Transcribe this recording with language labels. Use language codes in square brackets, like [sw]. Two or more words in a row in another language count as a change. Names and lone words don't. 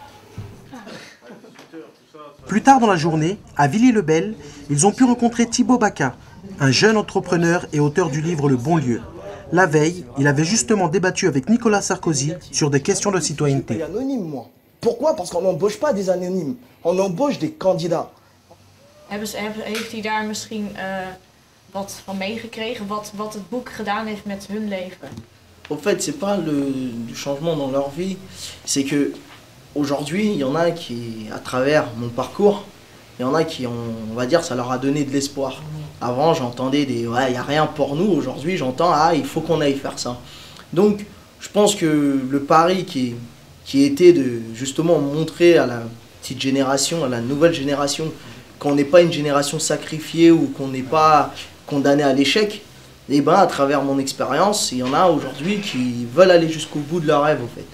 [fr] Plus tard dans la journée, à Villiers-le-Bel, ils ont pu rencontrer Thibaut Baka, un jeune entrepreneur et auteur du livre Le Bon Lieu. La veille, il avait justement débattu avec Nicolas Sarkozy sur des questions de citoyenneté. Je suis anonyme, moi. Pourquoi? Parce qu'on n'embauche pas des anonymes, on embauche des candidats. [nl] Heeft hij daar misschien wat van meegekregen, wat het boek gedaan heeft met hun leven? [fr] En fait, c'est pas du changement dans leur vie, c'est que aujourd'hui, il y en a qui, à travers mon parcours, il y en a qui, on va dire, ça leur a donné de l'espoir. Avant, j'entendais des ouais, il n'y a rien pour nous. Aujourd'hui, j'entends ah, il faut qu'on aille faire ça. Donc, je pense que le pari qui était de justement montrer à la petite génération, à la nouvelle génération, qu'on n'est pas une génération sacrifiée ou qu'on n'est pas condamné à l'échec, et ben à travers mon expérience, il y en a aujourd'hui qui veulent aller jusqu'au bout de leur rêve en fait.